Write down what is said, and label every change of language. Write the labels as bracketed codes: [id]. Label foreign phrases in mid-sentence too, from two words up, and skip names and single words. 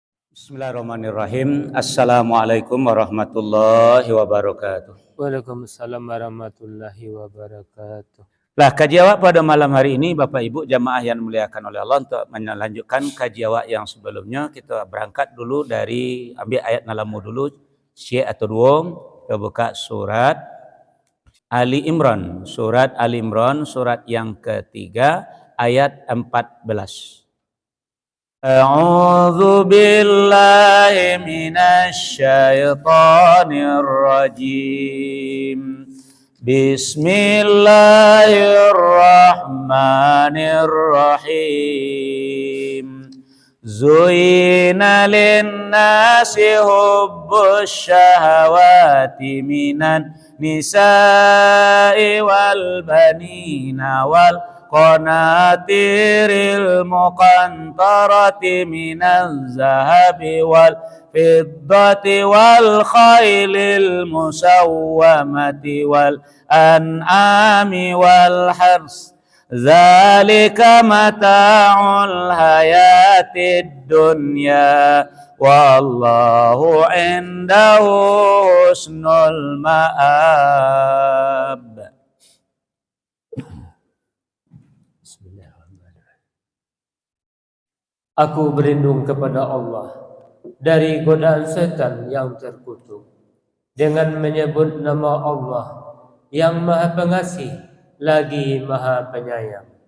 [ar] بسم الله الرحمن الرحيم. السلام عليكم ورحمة الله وبركاته. وعليكم السلام ورحمة الله وبركاته. [id] Lah, kaji awak pada malam hari ini Bapak Ibu jamaah yang dimuliakan oleh Allah, untuk melanjutkan kaji awak yang sebelumnya, kita berangkat dulu dari ambil ayat nalamu dulu, syekh atau duong, kita buka surat Ali Imran, surat Ali Imran, surat yang ketiga ayat 14. [ar] أعوذ بالله من الشيطان الرجيم. بسم الله الرحمن الرحيم. زين للناس حب الشهوات من النساء والبنين والقناطير المقنطرة من الذهب والفضة والخيل المسومة والأنعام والحرث. ذلك متاع الحياة الدنيا والله عنده حسن المآب. [id] Aku berlindung kepada Allah dari godaan setan yang terkutuk dengan menyebut nama Allah yang Maha Pengasih lagi Maha Penyayang.